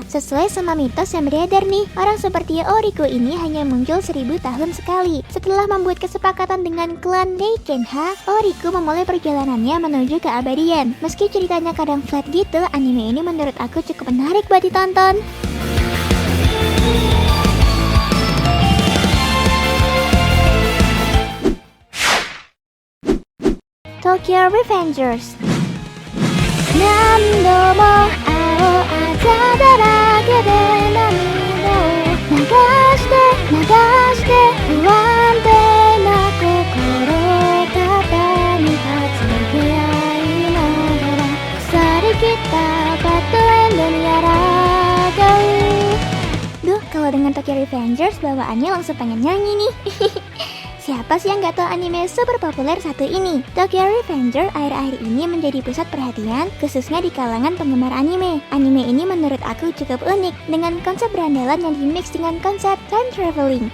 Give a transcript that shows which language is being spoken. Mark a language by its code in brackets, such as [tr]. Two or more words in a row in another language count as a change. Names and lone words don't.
[id] Sesuai sama mitos yang beredar nih, orang seperti Oriku ini hanya muncul 1000 tahun sekali. Setelah membuat kesepakatan dengan klan Reikenha, Oriku memulai perjalanannya menuju keabadian. Meski ceritanya kadang flat gitu, anime ini menurut aku cukup menarik buat ditonton. Tokyo Revengers. [ja] 何度も青あざだらけで涙を流して不安定な心肩に担ぎ合いながら腐りきったバッドエンドに抗う。 [id] Duh, kalau dengan Tokyo Revengers bawaannya langsung pengen nyanyi nih. Siapa sih yang gak tahu anime super populer satu ini? Tokyo Revenger akhir-akhir ini menjadi pusat perhatian, khususnya di kalangan penggemar anime. Anime ini menurut aku cukup unik, dengan konsep berandalan yang dimix dengan konsep [en] time traveling.